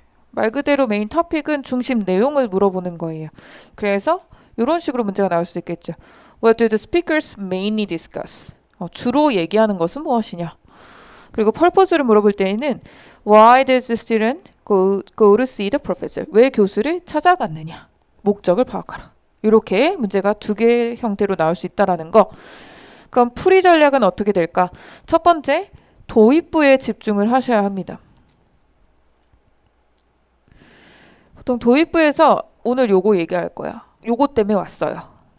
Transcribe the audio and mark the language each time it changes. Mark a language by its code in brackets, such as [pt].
[ko] 말 그대로 메인 토픽은 중심 내용을 물어보는 거예요. 그래서 이런 식으로 문제가 나올 수 있겠죠. [en] What do the speakers mainly discuss? [ko] 주로 얘기하는 것은 무엇이냐? 그리고 purpose를 물어볼 때에는 [en] Why does the student go to see the professor? [ko] 왜 교수를 찾아갔느냐? 목적을 파악하라. 이렇게 문제가 두 개의 형태로 나올 수 있다라는 거. 그럼 풀이 전략은 어떻게 될까? 첫 번째, 도입부에 집중을 하셔야 합니다. 보통 도입부에서 오늘 요거 얘기할 거야. 요거 때문에 왔어요.